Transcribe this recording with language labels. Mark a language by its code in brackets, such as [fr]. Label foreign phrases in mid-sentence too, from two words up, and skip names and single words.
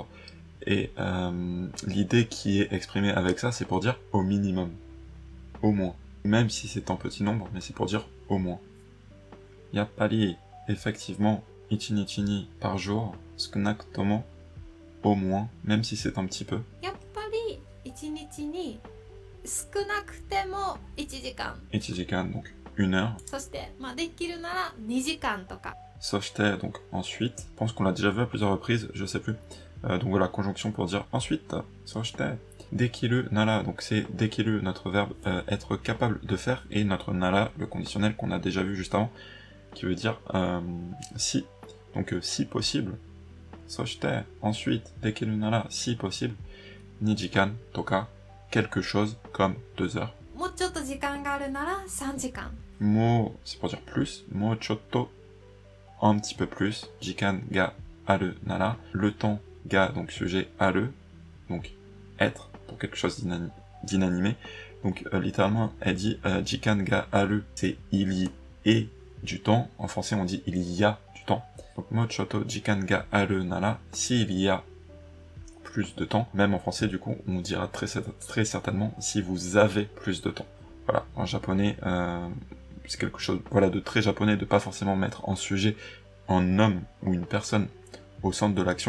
[fr] Et l'idée qui est exprimée avec ça, c'est pour dire au minimum, au moins. Même si c'est en petit nombre, mais c'est pour dire au moins. Yappari, effectivement, [ja] 1日に [fr] par jour, sukunakutomo, au moins, même si c'est un petit peu. [ja] やっぱり1日に少なくても1時間 [fr] Ichijikan, donc 1 heure. [ja] そして、できるなら2時間とか [fr] Soshite, donc ensuite. Je pense qu'on l'a déjà vu à plusieurs reprises, je sais plus. Donc voilà, conjonction pour dire ensuite. Soshite. [ja] できるなら, [fr] donc c'est dekiru, notre verbe être capable de faire, et notre nara, le conditionnel qu'on a déjà vu juste avant, qui veut dire si. Donc si possible. Soshite, ensuite, [ja] できるなら, [fr] si possible. [ja] 2時間とか, [fr] quelque chose comme 2 heures. [ja] もうちょっと時間があるなら3時間 [fr] Mo, c'est pour dire plus. [ja] もうちょっと, [fr] un petit peu plus. [ja] 時間があるなら, [fr] le temps ga, donc sujet aru, donc être, pour quelque chose d'inanimé. Donc littéralement, elle dit [ja] 時間がある, [fr] c'est il y ait du temps. En français, on dit il y a du temps. [ja] Donc もうちょっと時間があるなら, [fr] s'il y a plus de temps. Même en français, du coup, on dira très certainement si vous avez plus de temps. Voilà, en japonais, c'est quelque chose, voilà, de très japonais, de pas forcément mettre en sujet un homme ou une personne au centre de l'action.